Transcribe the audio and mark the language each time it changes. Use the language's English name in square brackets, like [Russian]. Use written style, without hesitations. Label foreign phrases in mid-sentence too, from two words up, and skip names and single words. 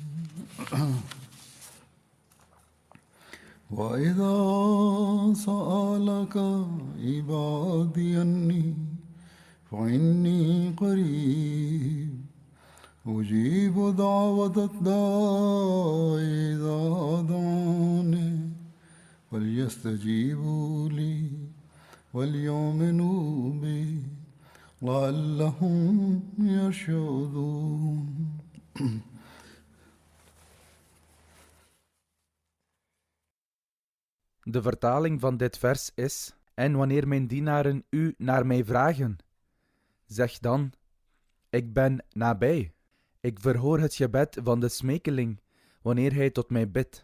[Arabic] وإذا سألك عبادي عني فإني قريب أجيب دعوة الداع إذا دعاني فليستجيبوا لي وليؤمنوا بي لعلهم يرشدون. [Dutch] De vertaling van dit vers is: en wanneer mijn dienaren u naar mij vragen, zeg dan: ik ben nabij. Ik verhoor het gebed van de smekeling wanneer hij tot mij bidt.